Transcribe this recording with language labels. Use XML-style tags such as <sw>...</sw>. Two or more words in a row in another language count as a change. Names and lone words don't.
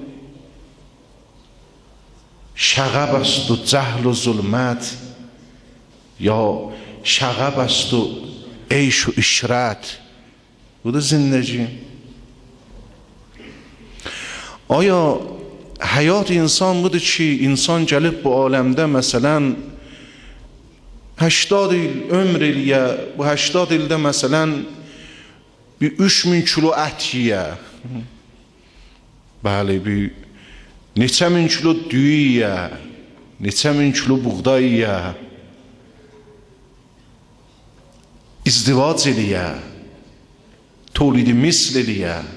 <fa>شغب است و جهل و ظلمت یا شغب است و عیش و اشرت بوده زندگی؟ آیا حیات انسان بوده چی انسان</fa> <az>gəlib bu aləmdə məsələn 80 il ömr eləyə, bu 80 ildə məsələn bir 3000 kilo ət yeyə, bəli, bir neçə min kilo düyü yeyə, neçə min kilo buğday yeyə, izdivac eləyə, tolidi misl eləyə.</az>